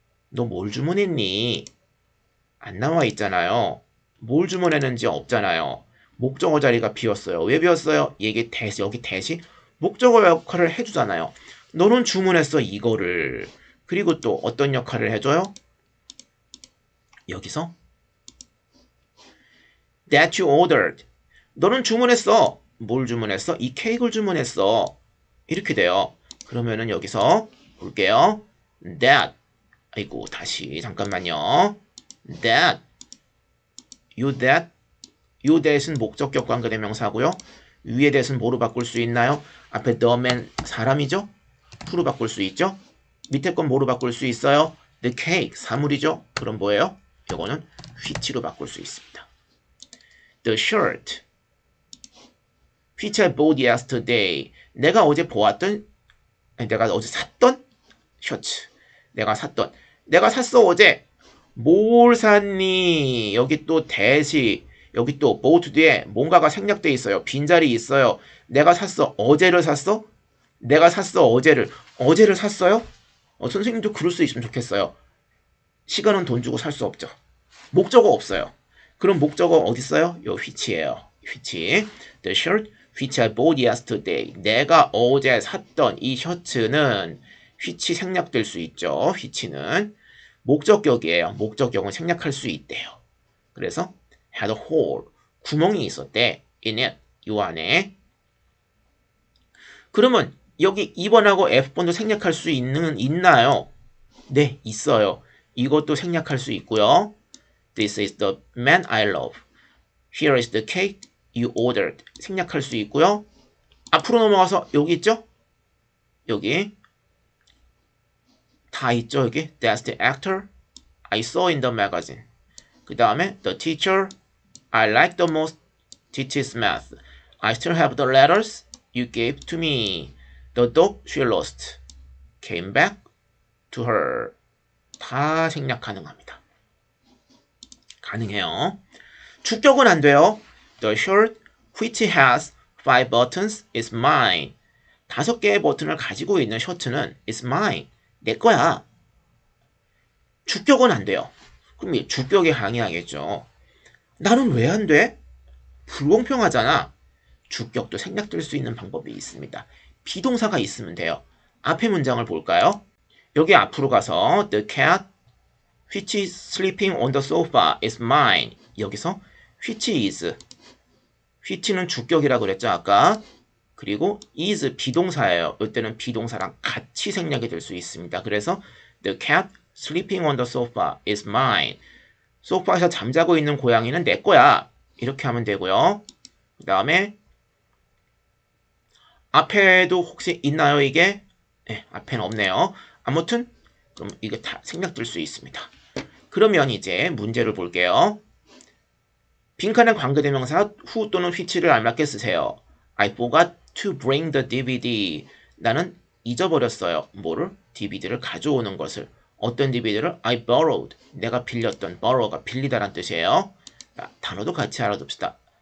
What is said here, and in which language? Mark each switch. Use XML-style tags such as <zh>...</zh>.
<ko>너 뭘 주문했니? 안 나와 있잖아요. 뭘 주문했는지 없잖아요. 목적어 자리가 비었어요. 왜 비었어요? 여기 대시 목적어 역할을 해주잖아요. 너는 주문했어 이거를. 그리고 또 어떤 역할을 해줘요? 여기서</ko> <en>That you ordered.</en> <ko>너는 주문했어. 뭘 주문했어? 이 케이크를 주문했어. 이렇게 돼요. 그러면은 여기서 볼게요.</ko> <en>That.</en> <ko>다시 잠깐만요.</ko> <en>That. You that</en> <ko>요 대신 목적격 관계대명사고요. 위에 대신 뭐로 바꿀 수 있나요? 앞에 the man 사람이죠? who로 바꿀 수 있죠? 밑에 건 뭐로 바꿀 수 있어요?</ko> <en>the cake</en> <ko>사물이죠? 그럼 뭐예요? 이거는 which로 바꿀 수 있습니다.</ko> <en>The shirt which I bought yesterday</en> <ko>내가 어제 보았던 내가 어제 샀던 셔츠 내가 샀어 어제 뭘 샀니? 여기 또 대시 여기 또 boat 뒤에 뭔가가 생략돼 있어요. 빈자리 있어요. 내가 샀어 어제를 샀어? 내가 샀어 어제를 샀어요? 선생님도 그럴 수 있으면 좋겠어요. 시간은 돈 주고 살 수 없죠. 목적어 없어요. 그럼 목적어 어디 있어요? 요 which예요. which.</ko> <en>The shirt which I bought yesterday.</en> <ko>내가 어제 샀던 이 셔츠는 which 생략될 수 있죠. which는 목적격이에요. 목적격은 생략할 수 있대요. 그래서</ko> <en>had a hole.</en> <ko>구멍이 있었대.</ko> <en>in it.</en> <ko>요 안에. 그러면 여기 2번하고 F번도 생략할 수 있나요? 네, 있어요. 이것도 생략할 수 있고요.</ko> <en>This is the man I love. Here is the cake you ordered.</en> <ko>생략할 수 있고요. 앞으로 넘어가서 여기 있죠? 여기 다 있죠?</ko> <en>여기 That's the actor I saw in the magazine.</en> <ko>그 다음에</ko> <en>The teacher I like the most teaches math. I still have the letters you gave to me. The dog she lost came back to her.</en> <ko>다 생략 가능합니다. 가능해요. 주격은 안 돼요.</ko> <en>The shirt which has 5 buttons is mine.</en> <ko>5개의 버튼을 가지고 있는 셔츠는</ko> <en>is mine.</en> <ko>내 거야. 주격은 안 돼요. 그럼 주격에 항의하겠죠. 나는 왜 안 돼? 불공평하잖아. 주격도 생략될 수 있는 방법이 있습니다. 비동사가 있으면 돼요. 앞에 문장을 볼까요? 여기 앞으로 가서</ko> <en>The cat which is sleeping on the sofa is mine.</en> <ko>여기서 which is which는 주격이라고 그랬죠 아까. 그리고 is 비동사예요. 이때는 비동사랑 같이 생략이 될 수 있습니다.</ko> <en>그래서 The cat sleeping on the sofa is mine.</en> <ko>소파에서 잠자고 있는 고양이는 내 거야. 이렇게 하면 되고요. 그 다음에 앞에도 혹시 있나요 이게? 네, 앞에는 없네요. 아무튼 그럼 이게 다 생략될 수 있습니다. 그러면 이제 문제를 볼게요. 빈칸에 관계대명사 who 또는 which를 알맞게 쓰세요.</ko> <en>I forgot to bring the DVD.</en> <ko>나는 잊어버렸어요. 뭐를? DVD를 가져오는 것을. 어떤 DVD를?</ko> <en>I borrowed.</en> <ko>내가 빌렸던. borrow가 빌리다란 뜻이에요. 자, 단어도 같이 알아둡시다.</ko>